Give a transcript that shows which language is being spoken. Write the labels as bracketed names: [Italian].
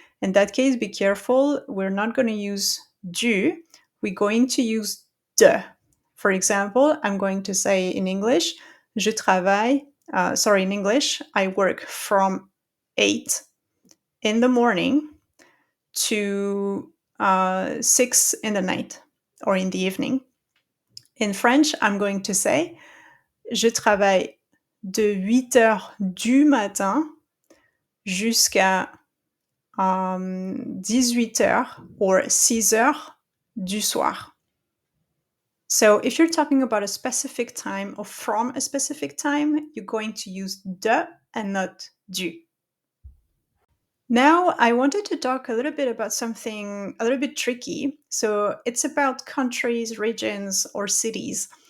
[English] In that case, be careful. We're not going to use du, we're going to use de. For example, I'm going to say in English, [French] je travaille, [English] in English, I work from 8 in the morning to 6 in the night or in the evening. In French, I'm going to say, [French] je travaille de 8 heures du matin jusqu'à 18 heures or 6 heures du soir. [English] So if you're talking about a specific time or from a specific time, you're going to use de and not du. Now, I wanted to talk a little bit about something a little bit tricky. So it's about countries, regions, or cities.